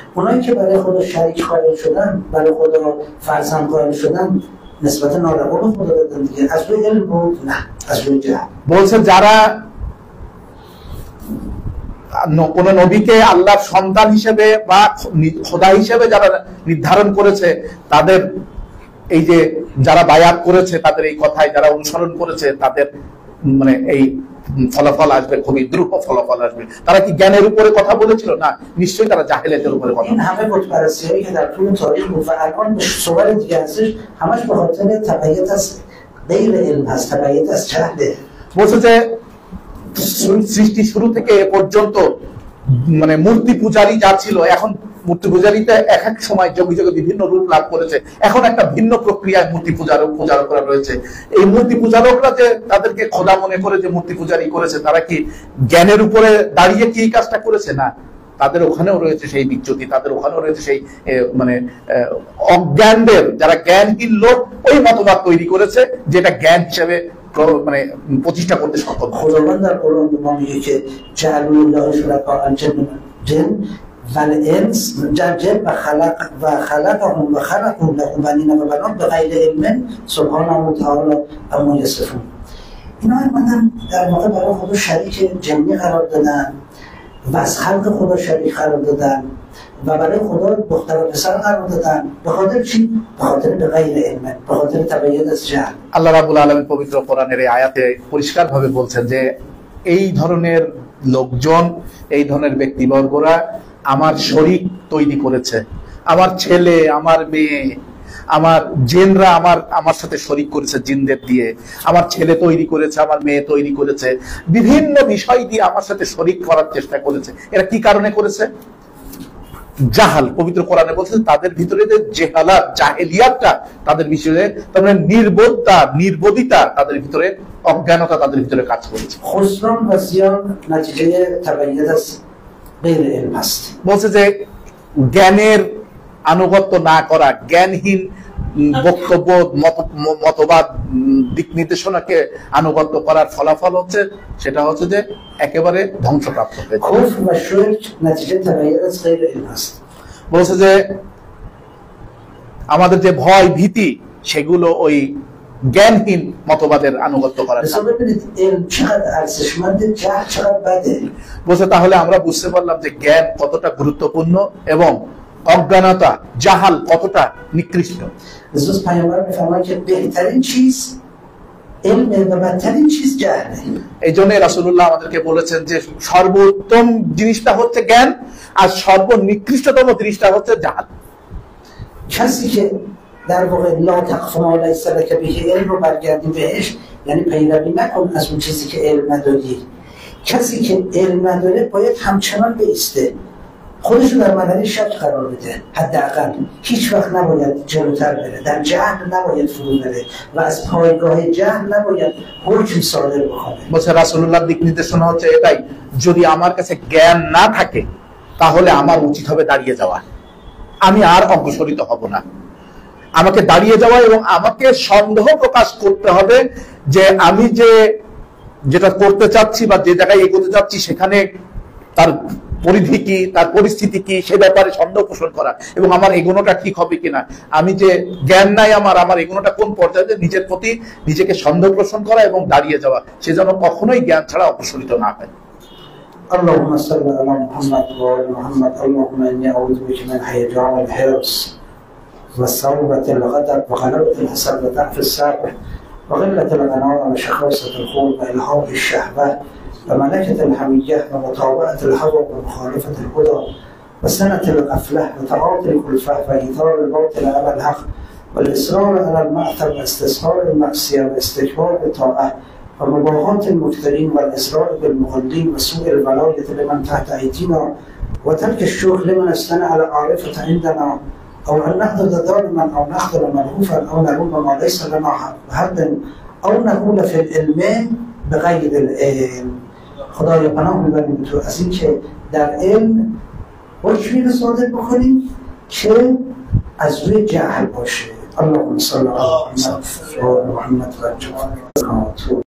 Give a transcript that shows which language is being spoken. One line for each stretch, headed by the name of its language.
Persian: اونایی که برای خدا شریک قائل شدن، برای خدا فرزند قائل شدن، نسبت ناروا به خدا دادن دیگه. از روی علم بود؟ نه، از روی جهل.
Bangla: বলছে যারা কোন নবীকে আল্লাহর সন্তান হিসেবে বা খোদা হিসেবে যারা নির্ধারণ করেছে, তাদের এই যে যারা বায়াত করেছে, তাদের এই কথায় যারা অনুসরণ করেছে, তাদের মানে এই ফলাফল আসবে, খুবই দ্রুত ফলাফল আসবে। তারা কি জ্ঞানের উপরে কথা বলেছিল? না, নিশ্চয়ই তারা জাহেলিয়াতের উপরে কথা বলেছে।
Persian: همه بت‌پرستی‌هایی که در طول تاریخ بود و الان به صور دیگه هستش، همش به خاطر تبعیت از غیر علم هست، تبعیت از جهله.
Bangla: বলছে যে সৃষ্টি শুরু থেকে এ পর্যন্ত মানে মূর্তি পূজারী যা ছিল, এখন মূর্তি পূজারীতে এক এক সময় যোগে যোগে বিভিন্ন রূপ লাভ করেছে। এখন একটা ভিন্ন প্রক্রিয়ায় মূর্তি পূজারকরা রয়েছে। এই মূর্তি পূজারকরা যে তাদেরকে খোদা মনে করে যে মূর্তি পূজারী করেছে, তারা কি জ্ঞানের উপরে দাঁড়িয়ে কি কাজটা করেছে? না, তাদের ওখানেও রয়েছে সেই বিচ্যুতি, তাদের ওখানেও রয়েছে সেই মানে অজ্ঞানদের, যারা জ্ঞানহীন লোক ওই মতবাদ তৈরি করেছে যেটা জ্ঞান হিসেবে মানে প্রতিষ্ঠা করতে সক্ষম।
Persian: خداوند در قرآن به ما میگه که
Arabic: جعلوا الله شرکاء الجن والانس جن و خلقهم و خلقوا له بنین و بنات بغیر علم سبحانه و تعالی عما یصفون.
Persian: اینا اومدن در واقع برای خدا شریک جنی قرار دادن و از خلق خدا شریک قرار دادن و برای خدا دختر و پسر قرار دادن. به خاطر چی؟ به خاطر بغیر علم، به خاطر تبعیت از جهل.
Bangla: আল্লাহ রাব্বুল আলামিন পবিত্র কোরআনের এই আয়াতে পরিষ্কারভাবে বলছেন যে এই ধরনের লোকজন, এই ধরনের ব্যক্তিবর্গরা আমার শরীক তৈরি করেছে। আমার ছেলে, আমার মেয়ে, আমার জিনরা আমার সাথে শরীক করেছে জিনদের দিয়ে। আমার ছেলে তৈরি করেছে, আমার মেয়ে তৈরি করেছে, বিভিন্ন বিষয় দিয়ে আমার সাথে শরীক করার চেষ্টা করেছে। এরা কি কারণে করেছে? জাহাল। পবিত্র কোরআনে বলছে তাদের ভিতরে যে জেহালাত, জাহেলিয়াতটা তাদের বিষয়ে, তার মানে নির্বোধতা, নির্বোধিতা তাদের ভিতরে, অজ্ঞানতা তাদের ভিতরে কাজ করেছে।
Persian: خسران و زیان نتیجه تبعیت از غیر علم است.
Bangla: বলছে যে জ্ঞানের আনুগত্য না করা, জ্ঞানহীন বক্তব্য, মতবাদ, দিক নির্দেশনাকে আনুগত্য করার ফলাফল হচ্ছে সেটা হচ্ছে যে একেবারে ধ্বংসপ্রাপ্ত হয়েছে।
Persian: كفر و شرک نتیجه تبعیت از غیر علم است.
Bangla: বলছে যে আমাদের যে ভয় ভীতি সেগুলো ওই জ্ঞানহীন মতবাদের আনুগত্য করার।
Persian: ببینید علم چقدر ارزشمنده، جهل چقدر بده.
Bangla: বলছে তাহলে আমরা বুঝতে পারলাম যে জ্ঞান কতটা গুরুত্বপূর্ণ এবং অজ্ঞানতা, জাহাল কতটা নিকৃষ্ট।
Persian: حضرت پیامبر میفرمایند که بهترین چیز علم و بدترین چیز جهله.
Bangla: এই জন্য রাসূলুল্লাহ আমাদেরকে বলেছেন যে সর্বোত্তম জিনিসটা হচ্ছে জ্ঞান আর সর্বনিকৃষ্টতম জিনিসটা হচ্ছে জাহাল।
Persian: کسی که در واقع
Arabic: لا تقف ما لیس لک به علم
Persian: رو برگردی بهش، یعنی پیروی نکن از اون چیزی که علم نداری. کسی که علم نداره باید همچنان بایسته، خودشو در مرحله شک قرار بده. حداقل هیچ وقت نباید جلوتر بره، در جهل نباید فرو بره و از پایگاه جهل نباید حکم صادر بکنه.
Bangla: বলছে রাসূলুল্লাহর দিক নির্দেশনা হচ্ছে এটাই, যদি আমার কাছে জ্ঞান না থাকে তাহলে আমার উচিত হবে দাঁড়িয়ে যাওয়া, আমি আর অগ্রসরিত হব না। আমাকে দাঁড়িয়ে যাওয়া এবং আমাকে সন্দেহ প্রকাশ করতে হবে যে আমি যেটা করতে চাচ্ছি বা যে জায়গায় এগোতে চাচ্ছি সেখানে তার পরিধি কি, তার পরিস্থিতি কি, সে ব্যাপারে সন্দেহ পোষণ করা এবং আমার এগোনোটা ঠিক হবে কিনা, আমি যে জ্ঞান নাই আমার এগোনোটা কোন পর্যায়ে, নিজের প্রতি নিজেকে সন্দেহ পোষণ করা এবং দাঁড়িয়ে যাওয়া, সে যেন কখনোই জ্ঞান ছাড়া অপসরিত না হয়।
Arabic: اللهم صل على محمد وعلى محمد. اللهم اني اعوذ بك من هيجان الحرص وصعوبة الغضب وغلبة الحسد وضعف الصبر وقلة الغناء وشخوصة الخلق وإلهاب الشهوة وملكة الحمية ومطاوعة الهوى ومخالفة الهدى وسنة الغفلة وتعاطي الكلفة وإيثار الباطل على الحق والإصرار على المعثر واستسهال المعصية واستكبار الطاعة ومباغاة المفترين والإصرار بالمغلين وسوء الولاية لمن تحت أيدينا وترك الشكر لمن استنى على عارفة عندنا أو أن نحضر ظالما أو نحضر ملهوفا أو نلوم ما ليس لنا حد أو نقول في العلم بغیر العلم.
Persian: خدای پناه میبریم تو از این که در علم حکمی رو صادر بکنیم که از روی جهل باشه.
Arabic: اللهم صل علی محمد و
Persian: محمد و